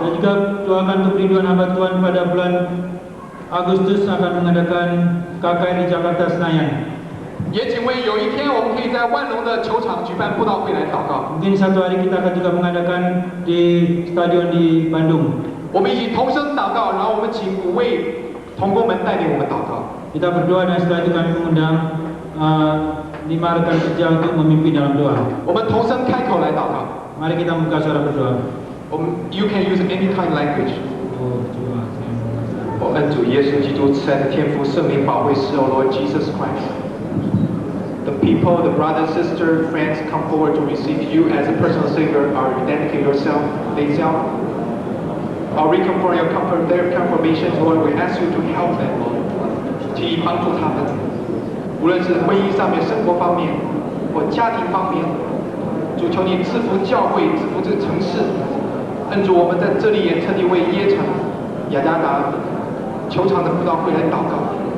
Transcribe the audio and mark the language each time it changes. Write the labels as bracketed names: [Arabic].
[Indonesian] Dan juga doakan untuk rinduan hamba Tuhan pada bulan Agustus akan mengadakan KKR di Jakarta Senayan. [Chinese] 也请为有一天我们可以在万隆的球场举办布道会来祷告。 [Indonesian] Mungkin satu hari kita akan juga mengadakan di stadion di Bandung. [Chinese] 我们一起同声祷告，然后我们请5位同工们带领我们祷告。 [Indonesian] Kita berdoa dan setelah itu kami mengundang 5 rekan kerja untuk memimpin dalam doa. [Chinese] 我们同声开口来祷告。 [Indonesian] Mari kita membuka suara berdoa. [English] You can use any kind of language. [Indonesian] Oh, Tuhan. [Chinese] 我恩主耶稣基督慈爱的天父圣灵保惠师， [English] O Lord Jesus Christ. The people, the brothers, sisters, friends come forward to receive you as a personal Savior or dedicate yourself, themselves. Or we come for your comfort, their confirmations, Lord, we ask you to help them, Lord. [Chinese] 请你帮助他们，无论是婚姻上面、生活方面或家庭方面，主求你赐福教会，赐福这个城市。恩主，我们在这里也特地为耶城、雅加达球场的布道会来祷告。